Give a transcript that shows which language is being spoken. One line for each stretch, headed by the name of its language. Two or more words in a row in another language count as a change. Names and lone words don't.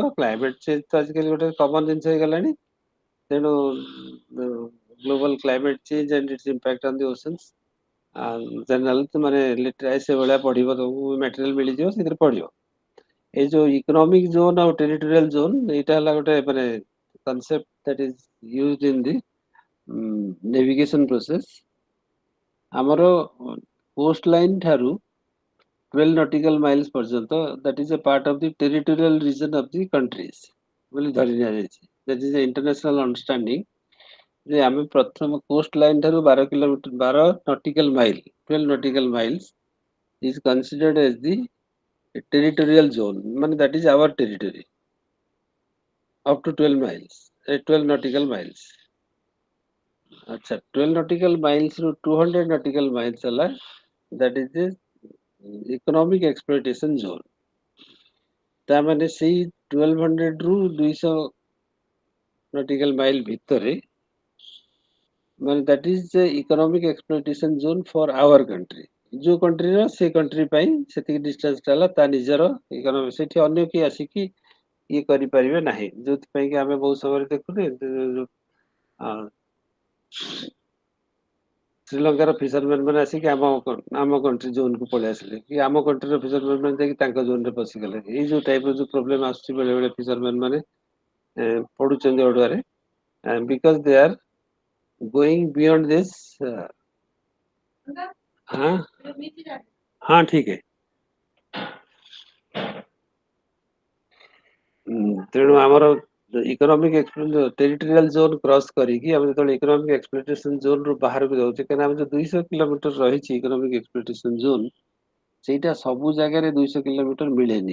English: climate change
Odia: ତ ଆଜିକାଲି ଗୋଟେ କମନ ଜିନିଷ ହେଇଗଲାଣି। ତେଣୁ
English: global climate change and its impact on the oceans journal
Odia: ତୁମେ ଲିଟରାଇଜ ସେଭଳିଆ ପଢିବ, ତମକୁ ମ୍ୟାଟେରିଆଲ ମିଳିଯିବ, ସେଥିରେ ପଢିବ। ଏଇ ଯୋଉ
English: economic zone
Odia: ଆଉ
English: territorial zone,
Odia: ଏଇଟା ହେଲା ଗୋଟେ ମାନେ
English: concept that is used in the navigation process।
Odia: ଆମର କୋଷ୍ଟ ଲାଇନ ଠାରୁ
English: 12 nautical miles पर्यंत that is a part of the territorial region of the countries
Odia: ବୋଲି ଧରି ନିଆଯାଇଛି।
English: that is a international understanding
Odia: ଯେ ଆମେ ପ୍ରଥମ କୋଷ୍ଟ ଲାଇନ ଠାରୁ 12 କିଲୋମିଟର
English: 12 nautical mile 12 nautical miles is considered as the territorial zone, ମାନେ that is our territory up to 12 miles 12 nautical miles। अच्छा 12 nautical miles ରୁ 200 nautical miles ହେଲା that is the economic exploitation zone।
Odia: ତା ମାନେ ସେଇ 1200 ରୁ
English: 200 nautical mile
Odia: ଭିତରେ ମାନେ
English: that is the economic exploitation zone for our country।
Odia: ଯୋଉ କଣ୍ଟ୍ରିର ସେ କଣ୍ଟ୍ରି ପାଇଁ ସେତିକି ଡିଷ୍ଟାନ୍ସ ହେଲା ତା ନିଜର ଇକୋନୋମି, ସେଠି ଅନ୍ୟ କିଏ ଆସିକି ଇଏ କରିପାରିବେ ନାହିଁ। ଯୋଉଥିପାଇଁ କି ଆମେ ବହୁତ ସମୟରେ ଦେଖୁନେ ଶ୍ରୀଲଙ୍କାର ଫିସରମ୍ୟାନ ମାନେ ଆସିକି ଆମ
English: country zone
Odia: ପଳେଇ ଆସିଲେ, କି ଆମ କଣ୍ଟ୍ରିର ଫିସରମ୍ୟାନ ମାନେ ଯାଇକି ତାଙ୍କ ଜୋନରେ ପଶିଗଲେ। ଏଇ ଯୋଉ ଟାଇପର ଯୋଉ ପ୍ରୋବ୍ଲେମ ଆସୁଛି ବେଳେ ବେଳେ ଫିସରମ୍ୟାନ ମାନେ ପଡୁଛନ୍ତି ଅଡୁଆରେ,
English: because they are going beyond this.
Hindi: हाँ हाँ ठीक है।
Odia: ତେଣୁ ଆମର
English: economic territorial zone cross
Odia: କରିକି ଆମେ ଯେତେବେଳେ
English: economic exploitation zone
Odia: ବାହାରକୁ ଯାଉଛେ, କାହିଁକିନା ଆମେ ଯୋଉ 200 କିଲୋମିଟର ରହିଛି
English: economic exploitation zone,
Odia: ସେଇଟା ସବୁ ଜାଗାରେ 200 କିଲୋମିଟର ମିଳେନି।